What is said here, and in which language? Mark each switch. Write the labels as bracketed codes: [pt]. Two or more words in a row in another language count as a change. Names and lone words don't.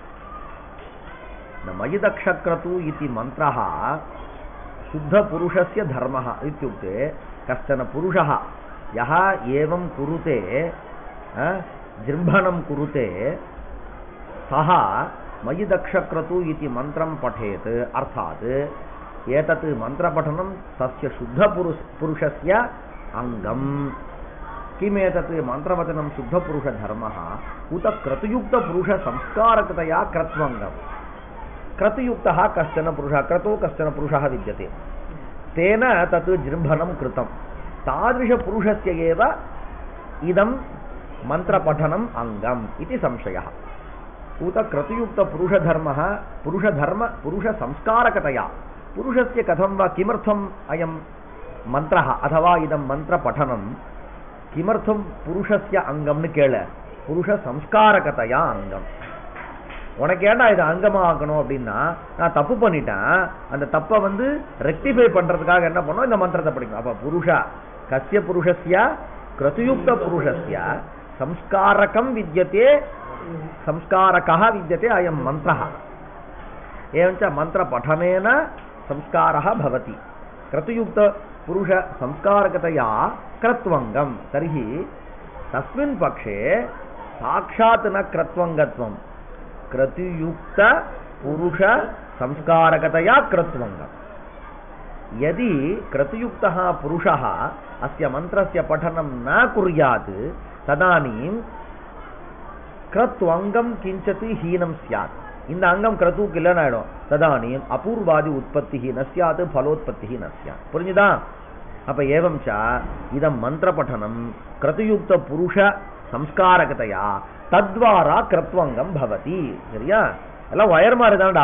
[sa] मयि दक्षक्रतु इति मन्त्रः शुद्ध पुरुषस्य धर्मः इत्युक्ते कश्चन पुरुषः यः एवं कुरुते जृम्भणं कुरुते सः मयि दक्षक्रतु इति मन्त्रं पठेत्. अर्थात् एतत् मन्त्रपठनं तस्य शुद्ध पुरुषस्य अङ्गम्. किमेतत् मन्त्रवचनं शुद्ध पुरुष धर्मः उत क्रतुयुक्त पुरुष संस्कारकतया क्रत्वङ्गम्. क्रतुयुक्तः कश्चन पुरुषः क्रतो कश्चन पुरुषः विद्यते तेन तत् जृम्भनं कृतं. तादृशपुरुषस्य एव इदं मन्त्रपठनम् अङ्गम् इति संशयः. उत क्रतुयुक्तपुरुषधर्मः पुरुषसंस्कारकतया पुरुषस्य कथं वा किमर्थम् अयं मन्त्रः अथवा इदं मन्त्र पठनं किमर्थं पुरुषस्य अङ्गम् கேள. पुरुष संस्कारकतया अङ्गम्. [ta] உனக்கு ஏன்டா இது அங்கமா ஆக்கணும் அப்படின்னா, நான் தப்பு பண்ணிட்டேன், அந்த தப்பை ரெக்டிஃபை பண்றதுக்காக என்ன பண்ணோம், இந்த மந்திரத்தை படிக்கணும். [sa] அப்ப पुरुषः कस्य पुरुषस्य क्रतुयुक्त पुरुषस्य संस्कारकं विद्यते संस्कारकः विद्यते अयं मन्त्रः. एवञ्च मन्त्रपठनेन संस्कारः भवति. क्रतुयुक्त पुरुष संस्कारकतया क्रत्वङ्गं. तर्हि तस्मिन् पक्षे साक्षात् न क्रत्वङ्गत्वं, क्रतुयुक्त पुरुष संस्कारकतया क्रत्वङ्गं. यदि क्रतुयुक्तः पुरुषः अस्य मन्त्रस्य पठनं न कुर्यात् तदानीं क्रत्वङ्गं किञ्चित् हीनं स्यात्. [ta] இந்த அங்கம் கிரதுக்கு இல்லைனாயிடும். [sa] तदानीम् अपूर्वादि उत्पत्ति नस्यात् फलोत्पत्ति नस्यात्. [ta] புரிஞ்சுதா? [sa] அப்ப एवञ्च इदं मन्त्र पठनं क्रतुयुक्त पुरुष संस्कारकतया तद्द्वारा क्रत्वङ्गं भवति. [ta] சரியா? எல்லாம் ஒயர் மாதிரி தான்டா.